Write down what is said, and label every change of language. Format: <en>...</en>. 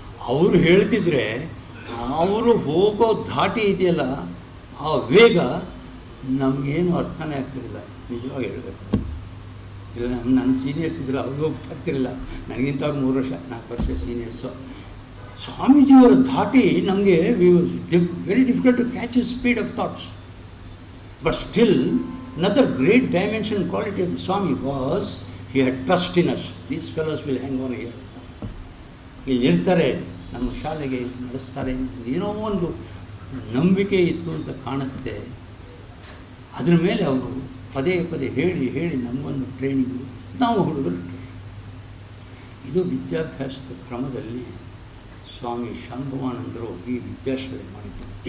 <kn>ಅವರು ಹೇಳ್ತಿದ್ರೆ ಅವರು ಹೋಗೋ ಧಾಟಿ ಇದೆಯಲ್ಲ, ಆ ವೇಗ ನಮಗೇನು ಅರ್ಥನೇ ಆಗ್ತಿರಲಿಲ್ಲ, ನಿಜವಾಗಿ ಹೇಳಬೇಕು. ಇಲ್ಲ, ನನ್ನ ಸೀನಿಯರ್ಸ್ ಇದ್ದರೆ ಅವ್ರಿಗೆ ಹೋಗ್ತಾ ಆಗ್ತಿರಲಿಲ್ಲ, ನನಗಿಂತ ಅವ್ರು 3 ವರ್ಷ 4 ವರ್ಷ ಸೀನಿಯರ್ಸು. ಸ್ವಾಮೀಜಿಯವರ ಧಾಟಿ ನಮಗೆ</kn> <en>Very difficult to catch a speed of thoughts. But still another great dimension and quality of the Swami was he had trust in us. These fellows will hang on here.</en> <kn>ಇಲ್ಲಿರ್ತಾರೆ, ನಮ್ಮ ಶಾಲೆಗೆ ನಡೆಸ್ತಾರೆ, ಏನೋ ಒಂದು ನಂಬಿಕೆ ಇತ್ತು ಅಂತ ಕಾಣುತ್ತೆ. ಅದರ ಮೇಲೆ ಅವರು ಪದೇ ಪದೇ ಹೇಳಿ ನಮಗೊಂದು ಟ್ರೈನಿಂಗು, ನಾವು ಹುಡುಗರು ಟ್ರೈನಿಂಗ್. ಇದು ವಿದ್ಯಾಭ್ಯಾಸದ ಕ್ರಮದಲ್ಲಿ ಸ್ವಾಮಿ ಶಾಂಭವಾನಂದರು ಈ ವಿದ್ಯಾಶಾಲೆ ಮಾಡಿದ್ದು.</kn>